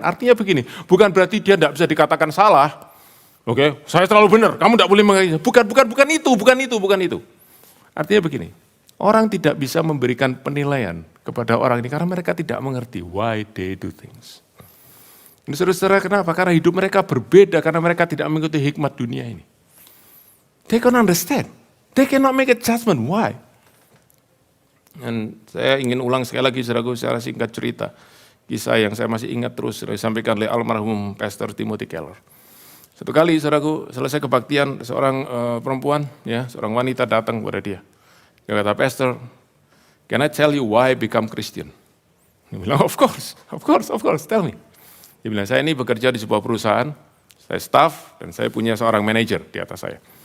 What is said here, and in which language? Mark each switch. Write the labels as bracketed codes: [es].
[id] Artinya begini, bukan berarti dia tidak bisa dikatakan salah. Oke, saya terlalu benar, kamu tidak boleh mengatakan. Bukan itu. Artinya begini, orang tidak bisa memberikan penilaian kepada orang ini karena mereka tidak mengerti [en] why they do things. [id] Ini saudara-saudara, kenapa? Karena hidup mereka berbeda, karena mereka tidak mengikuti hikmat dunia ini. [en] They can't understand. They cannot make a judgment. [id] Why? Dan saya ingin ulang sekali lagi, saudaraku, secara singkat cerita. Kisah yang saya masih ingat terus, disampaikan oleh almarhum Pastor Timothy Keller. Satu kali, saudaraku, selesai kebaktian, seorang perempuan, ya, seorang wanita datang kepada dia. Dia kata, [en] Pastor, can I tell you why I become Christian? [id] Dia bilang, [en] of course, tell me. [id] Dia bilang, saya ini bekerja di sebuah perusahaan, saya staff, dan saya punya seorang manajer di atas saya.